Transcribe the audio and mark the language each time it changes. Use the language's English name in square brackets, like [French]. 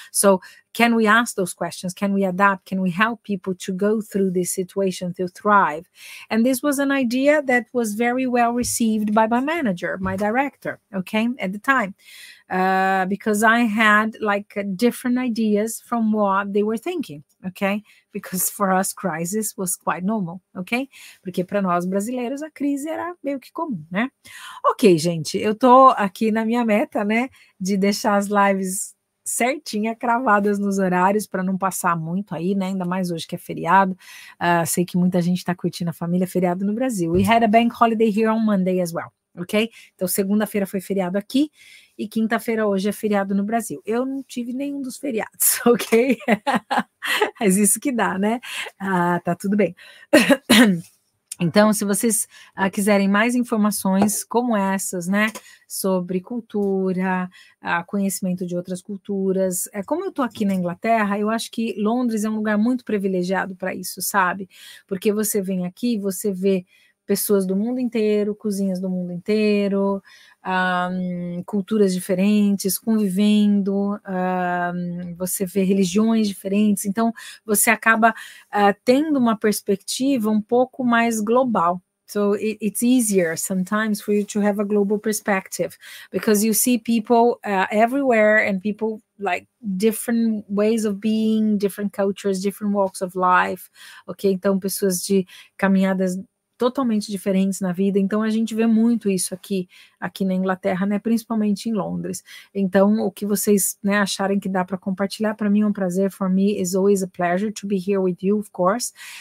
[English] So can we ask those questions? Can we adapt? Can we help people to go through this situation to thrive? And this was an idea that was very well received by my manager, my director, okay, at the time. Because I had like different ideas from what they were thinking, okay? Because for us, crisis was quite normal, ok? [Portuguese] Porque para nós brasileiros a crise era meio que comum, né? Ok, gente, eu tô aqui na minha meta, né, de deixar as lives certinha, cravadas nos horários para não passar muito aí, né? Ainda mais hoje que é feriado. Sei que muita gente está curtindo a família, feriado no Brasil. [English] We had a bank holiday here on Monday as well, ok? [Portuguese] Então segunda-feira foi feriado aqui e quinta-feira hoje é feriado no Brasil. Eu não tive nenhum dos feriados, ok? Mas isso que dá, né? Tá tudo bem. Então, se vocês quiserem mais informações como essas, né, sobre cultura, conhecimento de outras culturas, como eu estou aqui na Inglaterra, eu acho que Londres é um lugar muito privilegiado para isso, sabe? Porque você vem aqui, você vê pessoas do mundo inteiro, cozinhas do mundo inteiro, culturas diferentes, convivendo, você vê religiões diferentes, então você acaba tendo uma perspectiva um pouco mais global. [English] So it's easier sometimes for you to have a global perspective because you see people everywhere and people like different ways of being, different cultures, different walks of life, ok? [Portuguese] Então pessoas de caminhadas totalmente diferentes na vida, então a gente vê muito isso aqui na Inglaterra, né, principalmente em Londres. Então, o que vocês, né, acharem que dá para compartilhar, para mim é um prazer, [English] for me is always a pleasure to be here with you, of course.